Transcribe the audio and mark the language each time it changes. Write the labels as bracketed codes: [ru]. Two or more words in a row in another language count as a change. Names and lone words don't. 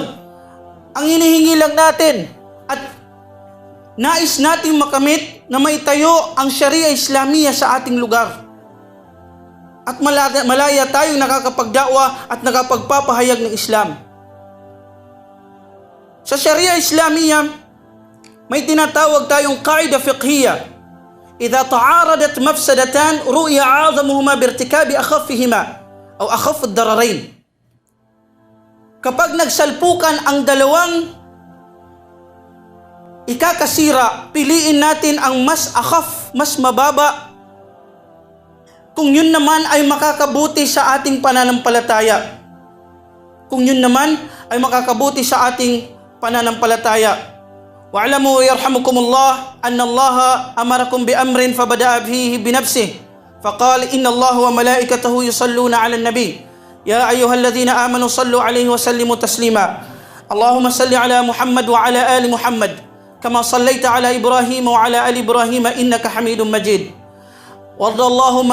[tl] Ang hinihingi lang natin at nais nating makamit na maitayo ang [ar] شريعة إسلامية [tl] sa ating lugar. At malaya tayong nakakapagdakwa at nakapagpapahayag ng Islam. Sa [ar] شريعة إسلامية, [tl] may tinatawag tayong [ar] قاعدة فقهية. إذا تعارضت مفسدتان رؤي أعظمهما بارتكاب أخفهما أو أخف الضررين. [tl] Kapag nagsalpukan ang dalawang ikakasira, piliin natin ang mas akhaf, mas mababa, kung yun naman ay makakabuti sa ating pananampalataya. Kung yun naman ay makakabuti sa ating pananampalataya. [ar] واعلموا يرحمكم الله أن الله أمركم بأمر فبدأ فيه بنفسه فقال إن الله وملائكته يصلون على النبي يا أيها الذين آمنوا صلوا عليه وسلموا تسليما اللهم صل على محمد وعلى آل محمد كما صليت على إبراهيم وعلى آل إبراهيم إنك حميد مجيد وارض اللهم